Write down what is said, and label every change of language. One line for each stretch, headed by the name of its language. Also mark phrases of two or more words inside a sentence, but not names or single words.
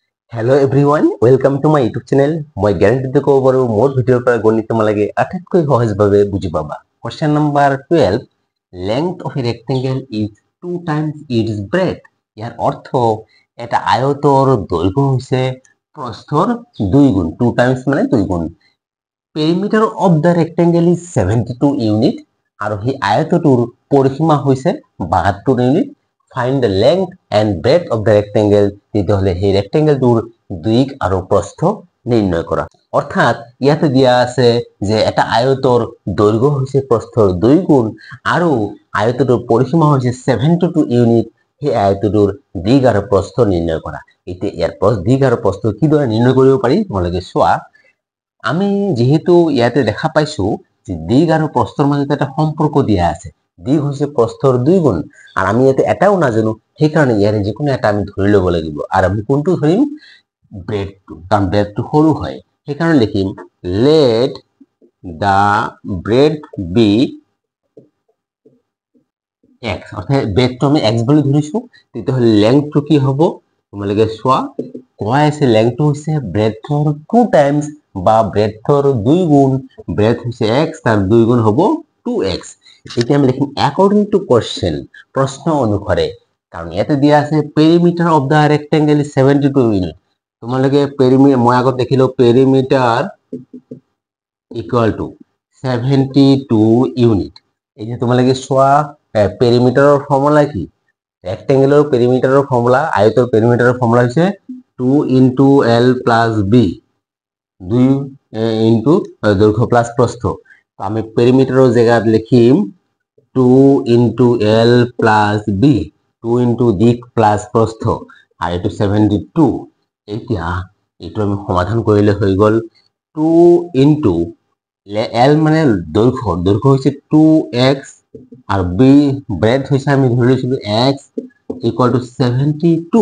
English: Hello everyone, welcome to my YouTube channel.
Assamese: মই guarantee কব পাৰো মোৰ ভিডিঅ'ৰ পৰা গণিত তোমালোকে আটাইতকৈ সহজভাৱে বুজি পাবা।
English: Question number 12, length of a rectangle is 2 times its breadth.
Assamese: ইয়াৰ অৰ্থ এটা আয়তৰ দৈৰ্ঘ্য হৈছে প্ৰস্থৰ 2 গুণ।
English: 2 times
Assamese: মানে 2 গুণ।
English: Perimeter of the rectangle is 72 unit
Assamese: আৰু সেই আয়তটোৰ পৰিসীমা হৈছে 72 ইউনিট।
English: Find the length and breadth of the rectangle.
Assamese: তেতিয়াহলে সেই ৰেক্টেংগলটোৰ দিক আৰু প্ৰস্থ নিৰ্ণয় কৰা। অৰ্থাৎ ইয়াতে দিয়া আছে যে এটা আয়তৰ দৈৰ্ঘ্য হৈছে প্ৰস্থৰ 2 গুণ আৰু আয়তটোৰ পৰিসীমা হৈছে 72 ইউনিট। সেই আয়তটোৰ দিক আৰু প্ৰস্থ নিৰ্ণয় কৰা। এতিয়া ইয়াৰ দিক আৰু প্ৰস্থ কিদৰে নিৰ্ণয় কৰিব পাৰি তোমালোকে চোৱা। আমি যেহেতু ইয়াতে দেখা পাইছো যে দিক আৰু প্ৰস্থৰ মাজত এটা সম্পৰ্ক দিয়া আছে। দিক হৈছে প্ৰস্থৰ 2 গুণ আৰু আমি ইয়াতে এটাও নাজানো, সেইকাৰণে ইয়াৰে যিকোনো এটা আমি ধৰি ল'ব লাগিব। আৰু আমি কোনটো ধৰিম? ব্ৰেডটো, কাৰণ ব্ৰেডটো সৰু হয়। সেইকাৰণে লিখিম
English: let the breadth be x,
Assamese: অৰ্থাৎ ব্ৰেডটো আমি x বুলি ধৰিছো। তেতিয়াহ'লে লেংথটো কি হ'ব তোমালোকে চোৱা। কোৱা আছে লেংথটো হৈছে ব্ৰেডৰ 2 টাইমছ বা ব্ৰেডৰ 2 গুণ। ব্ৰেড হৈছে x, তাৰ 2 গুণ হ'ব 2x। এতিয়া আমি লিখিম
English: according to question,
Assamese: প্ৰশ্ন অনুসাৰে, কাৰণ ইয়াতে দিয়া আছে
English: perimeter of the rectangle is 72 unit।
Assamese: তোমালোকে মই আগত দেখিলো
English: perimeter equal to 72 unit।
Assamese: এতিয়া তোমালোকে চোৱা
English: perimeterৰ formula
Assamese: কি?
English: rectangular perimeterৰ formula,
Assamese: আয়তৰ
English: perimeterৰ formula
Assamese: হৈছে
English: 2 into L plus B, 2 into
Assamese: দৈৰ্ঘ্য প্লাস প্ৰস্থ। আমি পেৰিমিটাৰৰ জেগাত লিখিম
English: 2 into L plus B, 2 into
Assamese: দিক প্লাস প্ৰস্থ আৰু এইটো 72। এতিয়া এইটো আমি সমাধান কৰিলে হৈ গ'ল
English: 2 into L
Assamese: মানে দৈৰ্ঘ্য হৈছে 2x আৰু B ব্ৰেড হৈছে আমি ধৰি লৈছিলো
English: x equal to 72।